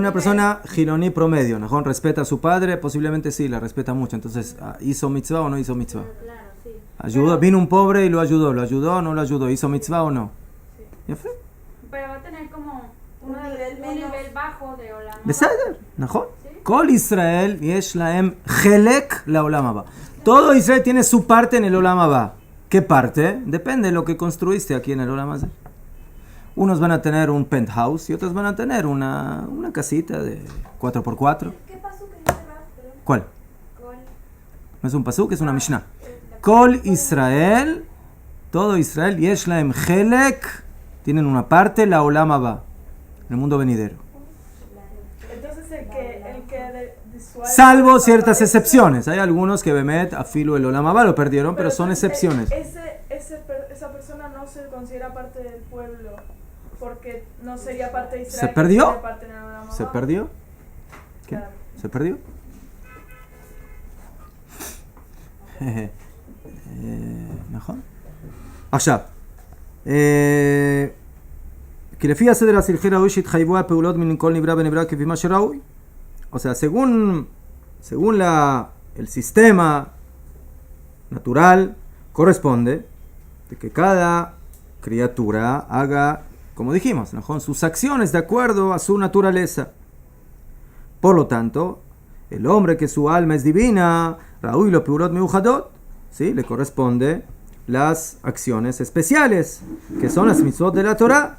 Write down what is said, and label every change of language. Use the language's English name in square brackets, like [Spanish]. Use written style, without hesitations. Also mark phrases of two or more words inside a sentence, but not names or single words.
[Spanish] una persona giloní promedio, ¿no? Respeta a su padre, posiblemente sí, la respeta mucho. Entonces, ¿hizo mitzvah o no hizo mitzvah? Claro, sí. Ayudó, vino un pobre y lo ayudó o no lo ayudó, ¿hizo mitzvah o no? Sí. ¿Ya fue? Pero va a tener como Un nivel bajo de [Hebrew] עולם הבא. [Spanish] Beseder, ¿no? ¿Sí? [Hebrew] כל ישראל יש להם חלק לעולם הבא. [Spanish] Todo Israel tiene su parte en el [Hebrew] עולם הבא. [Spanish] ¿Qué parte? Depende de lo que construiste aquí en el [Hebrew] עולם הבא. [Spanish] Unos van a tener un penthouse y otros van a tener una casita de 4x4. ¿Qué pasó que dice Rab? ¿Cuál? Kol. No es un pasuk, es una mishnah. [Hebrew] כל ישראל, [Spanish] todo Israel, [Hebrew] יש להם חלק, [Spanish] tienen una parte, la [Hebrew] עולם הבא, [Spanish] en el mundo venidero. Entonces el que Salvo ciertas excepciones. Hay algunos que [Hebrew] באמת, אפילו, [Spanish] el [Hebrew] עולם הבא [Spanish] lo perdieron, pero son excepciones. Esa persona no se considera parte del pueblo porque no sería parte de Israel. ¿Se perdió? Sería parte del [Hebrew] עולם הבא. [Spanish] ¿Se perdió? ¿Qué? Claro. ¿Se perdió? ¿Mejor? [Hebrew] עכשיו, כי לפי הסדר הסלחי ראוי שהתחייבו הפעולות מן כל נברא ונברא כפי מה שראוי. [Spanish] O sea, según el sistema natural, corresponde de que cada criatura haga, como dijimos, ¿no?, sus acciones de acuerdo a su naturaleza. Por lo tanto, el hombre que su alma es divina, Raúl [Hebrew] לו פעולות מיוחדות, [Spanish] ¿sí?, le corresponde las acciones especiales, que son las mitzvot de la Torah.